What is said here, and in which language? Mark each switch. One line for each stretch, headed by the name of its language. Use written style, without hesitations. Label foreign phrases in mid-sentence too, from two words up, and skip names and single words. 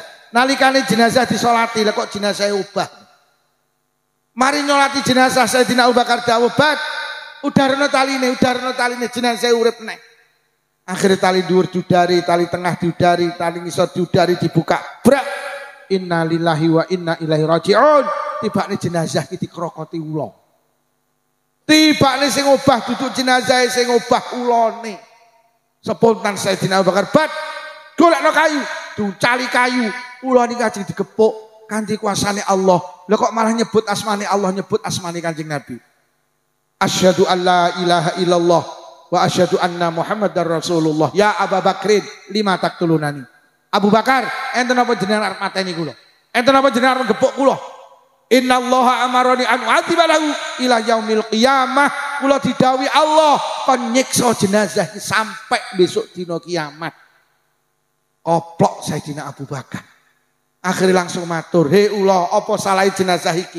Javanese: Nalikane jenazah disolati, lha kok jenazah ubah. Mari nyolati jenazah Sayyidina Abu Bakar dawuh, "Bak, udarno taline jenazah urip neh." Akhire tali dhuwur diudari, tali tengah diudari, tali ngisor diudari dibuka. Brak.
Arabic: إنا لله وإنا إليه راجعون.
Javanese: Tibane jenazah iki dikrokoti ula. Tibane sing obah duduk jenazah sing obah ulane. Spontan Sayyidina Abu Bakar, "Bak, golekno kayu." Ducali kayu, ula niki ajeng digepuk kanthi kuasane Allah. Lah kok malah nyebut asmane Allah, nyebut asmane Kanjeng Nabi.
Arabic: أشهد أن لا إله إلا الله وأشهد أن محمدا رسول الله. يا أبا بكر لما تقتلني.
Javanese: Abu Bakar, enten apa jenengan arep mateni kula? Enten apa jenengan arep gepuk kula?
Arabic: إن الله أمرني أن أعذبه إلى يوم القيامة.
Javanese: Kula didhawuhi Allah kon nyiksa jenazah sampai besok dina kiamat. Koplok Sayyidina Abu Bakar. Akhirnya langsung matur, "Hei ula, apa salah jenazah iki?